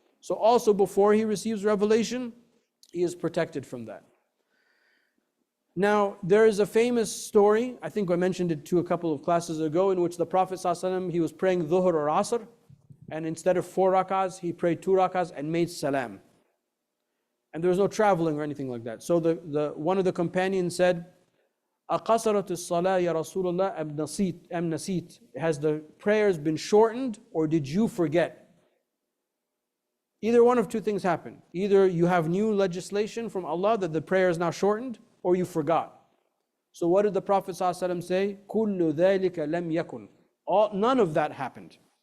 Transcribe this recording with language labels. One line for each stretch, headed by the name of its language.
English: So also before he receives revelation, he is protected from that. Now, there is a famous story, I think I mentioned it a couple of classes ago, in which the Prophet ﷺ, he was praying Dhuhr or Asr, and instead of 4 rakahs, he prayed 2 rakahs and made salam. And there was no traveling or anything like that. So one of the companions said,
Arabic: أَقَصَرَتِ الصَّلَاةِ يَا رَسُولَ اللَّهِ أَمْ نَسِيتَ?
English: Has the prayers been shortened or did you forget? Either one of two things happen. Either you have new legislation from Allah that the prayer is now shortened, or you forgot. So what did the Prophet ﷺ say?
Arabic: كُلُّ ذَلِكَ لَمْ يَكُنْ.
English: None of that happened.